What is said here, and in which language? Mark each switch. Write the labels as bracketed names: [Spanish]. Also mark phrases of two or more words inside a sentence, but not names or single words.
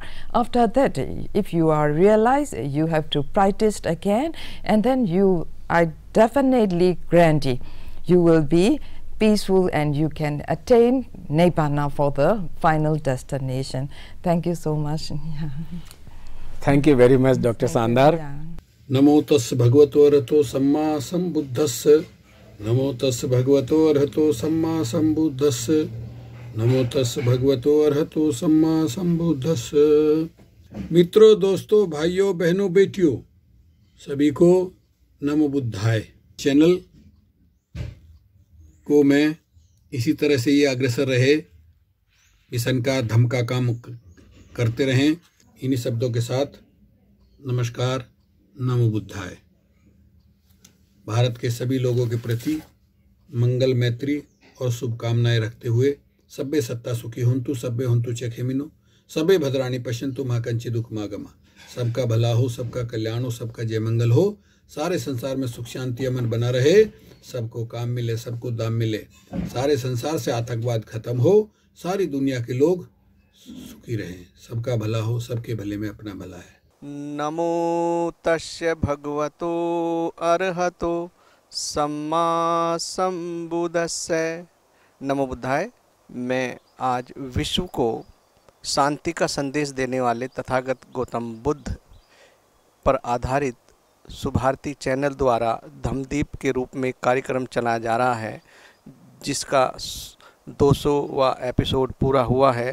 [English] After that, if you are realized, you have to practice again, and then you, I definitely guarantee, you will be peaceful and you can attain Nibbana for the final destination. Thank you so much. thank you very much doctor शानदार। [Pali] नमो तस् भगवतो अरहतो सम्मा संबुद्धस्स। नमो तस् भगवतो अरहतो सम्मा संबुद्धस्स। नमो तस् भगवतो अरहतो सम्मा संबुद्धस्स। [Hindi] मित्रों, दोस्तों, भाइयों, बहनों, बेटियों, सभी को [Pali] नमो बुद्धाय। [Hindi] चैनल को मैं इसी तरह से ये अग्रसर रहे, मिशन का धम का काम करते रहें। इन्हीं शब्दों के साथ नमस्कार, [Pali] नमो बुद्धाय। [Hindi] भारत के सभी लोगों के प्रति मंगल, मैत्री और शुभकामनाएं रखते हुए [Pali] सब्बे सत्ता सुखी होन्तु, सब्बे होन्तु च खेमिनो, सब्बे भद्राणि पश्यन्तु मा कंचित् दुःखमागमा। [Hindi] सबका भला हो, सबका कल्याण हो, सबका जय मंगल हो, सारे संसार में सुख शांति अमन बना रहे, सबको काम मिले, सबको दाम मिले, सारे संसार से आतंकवाद खत्म हो, सारी दुनिया के लोग सुखी रहें, सबका भला हो, सबके भले में अपना भला है। [Pali] नमो तस्य भगवतो अरहतो सम्मा संबुद्धस्स। नमो बुद्धाय। [Hindi] मैं आज विश्व को शांति का संदेश देने वाले तथागत गौतम बुद्ध पर आधारित सुभारती चैनल द्वारा धम्मदीप के रूप में कार्यक्रम चलाया जा रहा है, जिसका 200वां एपिसोड पूरा हुआ है।